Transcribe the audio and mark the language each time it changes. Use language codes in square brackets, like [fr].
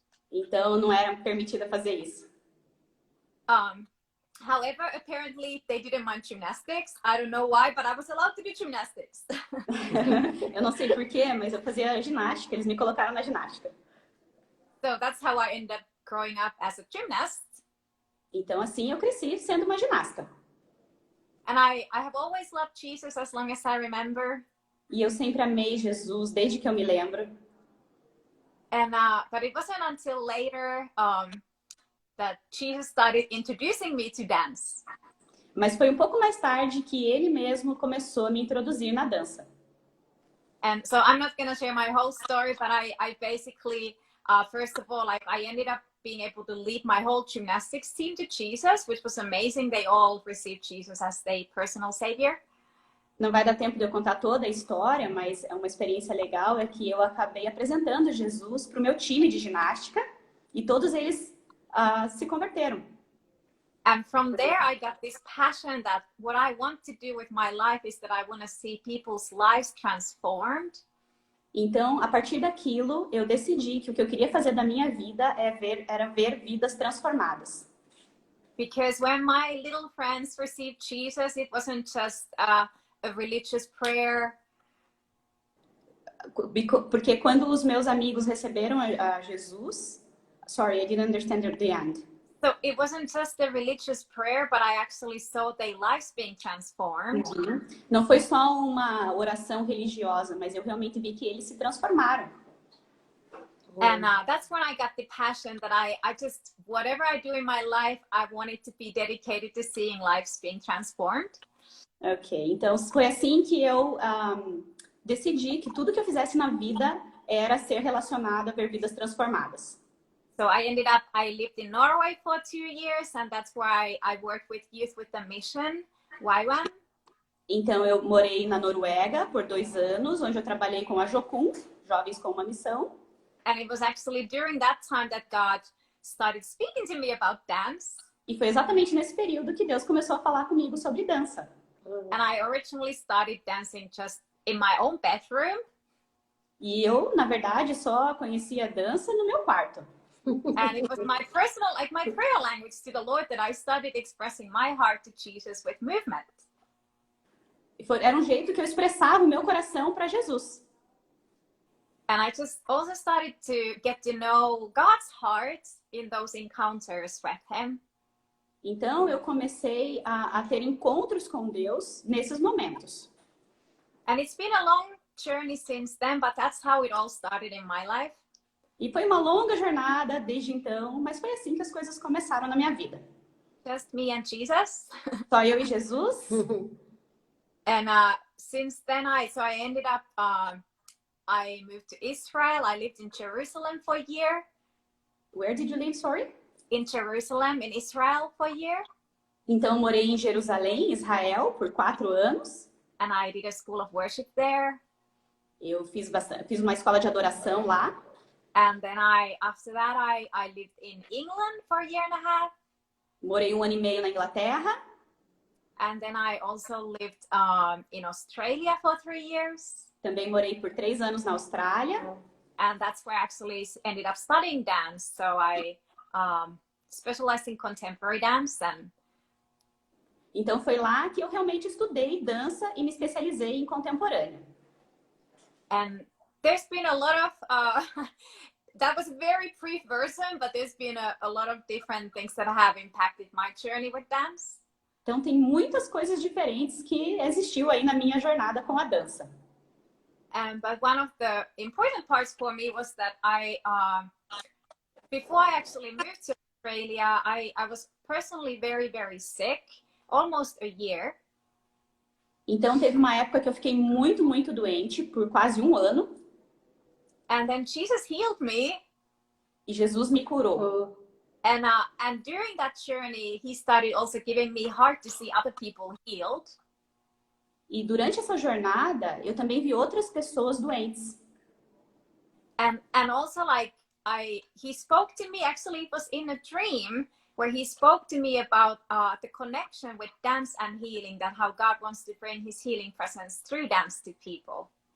[pt] Então não era permitida fazer isso. [en] However, apparently they didn't mind gymnastics. I don't know why, but I was allowed to do gymnastics. [pt] Eu não sei porquê, mas eu fazia ginástica, eles me colocaram na ginástica. [en] So that's how I ended up growing up as a gymnast. [pt] Então assim eu cresci sendo uma ginasta. [en] And I have always loved Jesus as long as I remember. [pt] E eu sempre amei Jesus desde que eu me lembro. [en] And but it wasn't until later that Jesus started introducing me to dance. [pt] Mas foi um pouco mais tarde que ele mesmo começou a me introduzir na dança. [en] And so I'm not going to share my whole story, but I basically, first of all, I ended up being able to lead my whole gymnastics team to Jesus, which was amazing. They all received Jesus as their personal savior. [pt] Não vai dar tempo de eu contar toda a história, mas é uma experiência legal, é que eu acabei apresentando Jesus para o meu time de ginástica e todos eles se converteram. [en] And from there, I got this passion that what I want to do with my life is that I want to see people's lives transformed. [pt] Então, a partir daquilo, eu decidi que o que eu queria fazer da minha vida era ver vidas transformadas. [en] Because when my little friends received Jesus, it wasn't just a religious prayer. [pt] Porque quando os meus amigos receberam a Jesus... [en] Sorry, I didn't understand the end. So it wasn't just a religious prayer, but I actually saw their lives being transformed. [pt] Não foi só uma oração religiosa, mas eu realmente vi que eles se transformaram. [en] And that's when I got the passion that I just, whatever I do in my life, I want it to be dedicated to seeing lives being transformed. [pt] Ok, então foi assim que eu decidi que tudo que eu fizesse na vida era ser relacionado a ver vidas transformadas. [en] So I lived in Norway for 2 years, and that's why I worked with youth with the mission, Y1. [pt] Então eu morei na Noruega por 2 anos, onde eu trabalhei com a Jocum, Jovens com uma Missão. [en] And it was actually during that time that God started speaking to me about dance. [pt] E foi exatamente nesse período que Deus começou a falar comigo sobre dança. [en] And I originally started dancing just in my own bedroom. [pt] E eu, na verdade, só conhecia dança no meu quarto. [en] And it was my personal, like my prayer language to the Lord, that I started expressing my heart to Jesus with movement. [pt] Era um jeito que eu expressava o meu coração para Jesus. [en] And I just also started to get to know God's heart in those encounters with Him. [pt] Então eu comecei a ter encontros com Deus nesses momentos. [en] And it's been a long journey since then, but that's how it all started in my life. [pt] E foi uma longa jornada desde então, mas foi assim que as coisas começaram na minha vida. [en] Just me and Jesus. [pt] Só eu e Jesus. [en] And since then, I ended up, I moved to Israel. I lived in Jerusalem for a year. Where did you live, sorry? In Jerusalem, in Israel for a year. [pt] Então, eu morei em Jerusalém, Israel, por 4 anos. [en] And I did a school of worship there. [pt] Eu fiz uma escola de adoração lá. [en] And then after that, I lived in England for a year and a half. [pt] Morei 1 ano e meio na Inglaterra. [en] And then I also lived in Australia for 3 years. [pt] Também morei por 3 anos na Austrália. [en] And that's where I actually ended up studying dance. So I specialized in contemporary dance. [pt] Então foi lá que eu realmente estudei dança e me especializei em contemporânea. [en] And there's been a lot of, that was a very brief version, but there's been a lot of different things that have impacted my journey with dance. [pt] Então tem muitas coisas diferentes que existiu aí na minha jornada com a dança. [en] But one of the important parts for me was that before I actually moved to Australia, I was personally very, very sick, almost a year. [pt] Então teve uma época que eu fiquei muito, muito doente por quase 1 ano. [en] And then Jesus healed me. [pt] E Jesus me curou. [en] And during that journey, He started also giving me heart to see other people healed. [pt] E durante essa jornada, eu também vi outras pessoas doentes. [en] And also He spoke to me, actually it was in a dream, where He spoke to me about the connection with dance and healing, that how God wants to bring His healing presence through dance to people.